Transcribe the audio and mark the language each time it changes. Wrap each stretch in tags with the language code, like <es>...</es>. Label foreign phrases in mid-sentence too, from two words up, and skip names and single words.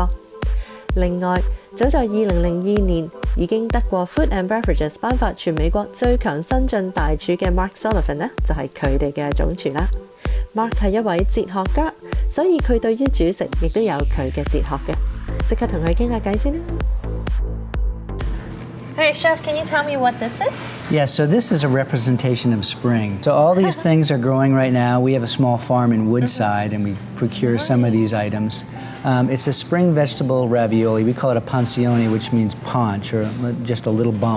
<yue>另外，早在2002年已經得過 Food and Beverages 頒發全美國最強新晉大廚嘅 Mark Sullivan 呢，就係佢哋嘅總廚啦。Mark 係一位哲學家，所以佢對於煮食亦都有佢嘅哲學嘅。即刻同佢傾下偈先啦。</yue> <en>All right, Chef, can you tell me what this is? Yeah, so this is a representation of spring. So all these things are growing right now. We have a small farm in Woodside, and we procure some of these items. It's a spring vegetable ravioli. We call it a pancione, which means paunch, or just a little bump.</en>